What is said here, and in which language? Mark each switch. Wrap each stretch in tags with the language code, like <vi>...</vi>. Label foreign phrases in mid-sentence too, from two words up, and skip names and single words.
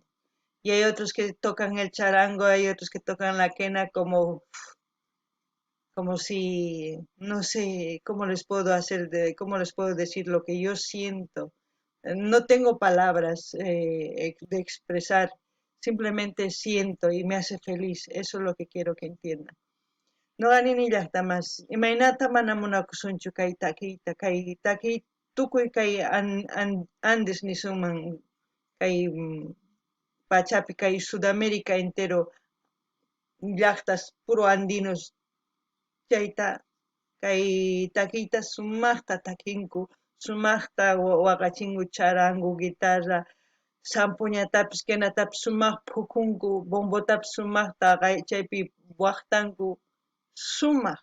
<es>Y hay otros que tocan el charango, hay otros que tocan la quena como si, no sé, cómo les puedo decir lo que yo siento. No tengo palabras de expresar, simplemente siento y me hace feliz. Eso es lo que quiero que entiendan.</es> <qu>No ganin llaqtamas, imaynata mana munakusunchu kay takiyta, kay takiy tukuy kay Andes nisuman, kay pachapi, kay Sudamérica entero, llaqtas</qu> <es>puro andinos,</es> <qu>chayta kay takiyta sumaqta takinku, sumaqta waqachingu charangu, guitarra, sampuñatapis kenatapis sumaq phukunku, bombotapis sumaqta chaypi waqtanku, sumaq.</qu>